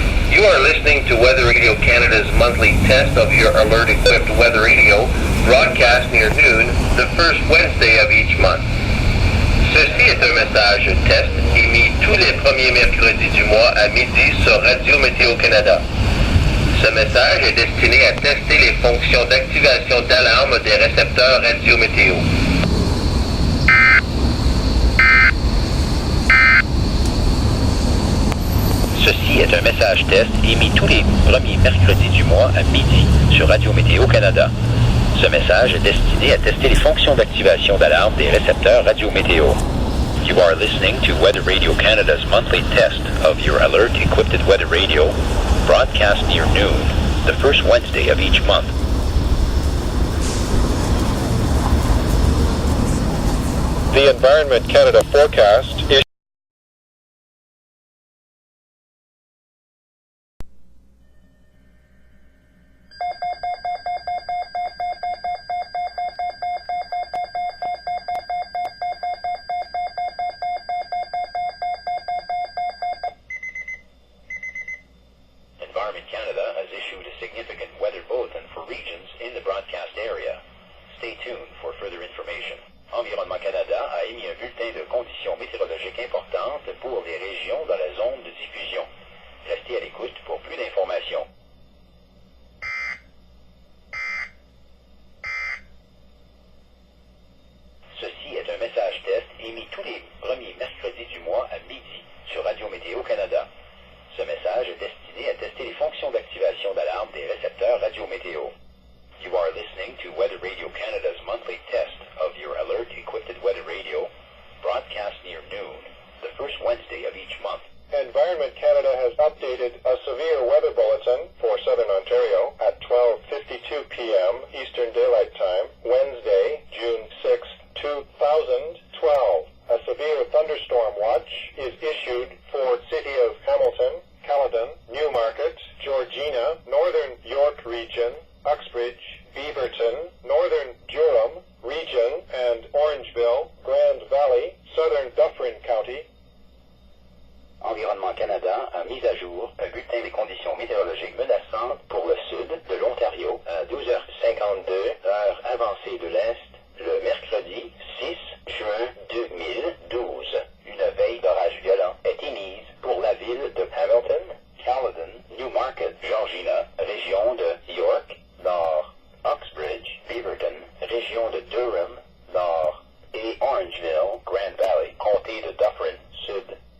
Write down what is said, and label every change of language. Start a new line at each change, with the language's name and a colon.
English: You are listening to Weather Radio Canada's monthly test of your alert-equipped weather radio, broadcast near noon, the first Wednesday of each month.
French: Ceci est un message test émis tous les premiers mercredis du mois à midi sur Radio Météo Canada. Ce message est destiné à tester les fonctions d'activation d'alarme des récepteurs Radio Météo. Ceci est un message test émis tous les premiers mercredis du mois à midi sur Radio Météo Canada. Ce message est destiné à tester les fonctions d'activation d'alarme des récepteurs Radio Météo.
English: You are listening to Weather Radio Canada's monthly test of your alert-equipped weather radio, broadcast near noon, the first Wednesday of each month. The Environment Canada forecast is Environment Canada has issued a significant weather bulletin for regions in the broadcast area. Stay tuned for further information.
French: Environnement Canada a émis un bulletin de conditions météorologiques importantes pour les régions dans la zone de diffusion. Restez à l'écoute pour plus d'informations. Ceci est un message test émis tous les premiers mercredis du mois à midi sur Radio Météo Canada. Ce message est destiné à tester les fonctions d'activation d'alarme des récepteurs Radio Météo.
English: You are listening to Weather Radio Canada's monthly test of your alert-equipped weather radio, broadcast near noon, the first Wednesday of each month. Environment Canada has updated a severe weather bulletin for Southern Ontario at 12:52 p.m. Eastern Daylight Time, Wednesday, June 6, 2012. A severe thunderstorm watch is issued for City of Hamilton, Caledon, Newmarket, Georgina, Northern York Region, Uxbridge, Beaverton, Northern Durham Region, and Orangeville, Grand Valley, Southern Dufferin County.
French: Environnement Canada a mis à jour un bulletin des conditions météorologiques menaçantes pour le sud de l'Ontario à 12h52, heure avancée de l'Est, le mercredi 6 juin 2012. Une veille d'orage violent est émise pour la ville de Hamilton, Caledon, Newmarket, Georgina, région de York, Nord, Uxbridge, Beaverton, région de Durham, Nord, et Orangeville, Grand Valley, comté de Dufferin, Sud.